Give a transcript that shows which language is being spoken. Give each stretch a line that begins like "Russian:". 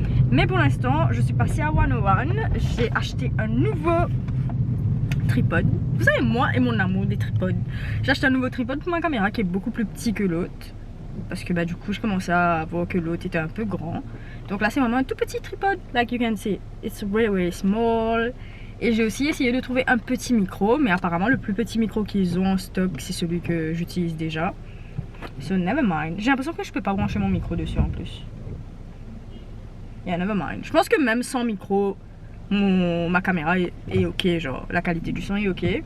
French: Mais pour l'instant, je suis passée à 101. J'ai acheté un nouveau tripode. Vous savez, moi et mon amour des tripodes. J'ai acheté un nouveau tripode pour ma caméra qui est beaucoup plus petit que l'autre. Parce que du coup, je commençais à voir que l'autre était un peu grand. Donc là, c'est vraiment un tout petit tripode.
English: Like you can see, it's really small.
French: Et j'ai aussi essayé de trouver un petit micro. Mais apparemment, le plus petit micro qu'ils ont en stock, c'est celui que j'utilise déjà.
English: So never mind.
French: J'ai l'impression que je peux pas brancher mon micro dessus en plus.
English: Yeah, never mind.
French: Je pense que même sans micro, ma caméra est ok, genre la qualité du son est ok.